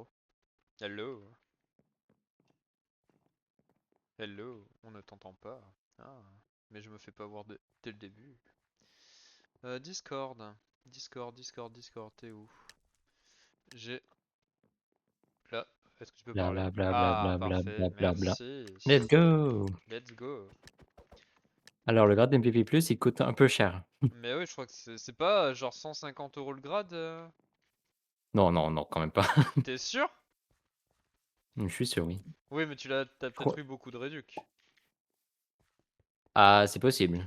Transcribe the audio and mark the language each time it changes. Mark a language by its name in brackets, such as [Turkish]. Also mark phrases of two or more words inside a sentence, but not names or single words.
[English] Hello. Hello. [French] On ne t'entend pas. Ah. Mais je me fais pas voir dès le début. Discord. Discord. T'es où? J'ai... Là. Est-ce que tu peux Bla parler? bla bla bla Ah, bla bla parfait. bla bla bla. Merci. [English] Let's go! Let's go. [French] Alors, le grade MVP+, il coûte un peu cher. Mais oui, je crois que c'est pas genre 150 € le grade. Non, non, non, quand même pas. T'es sûr? Je suis sûr, oui. Oui, mais t'as Je peut-être crois... eu beaucoup de réduc. Ah, c'est possible.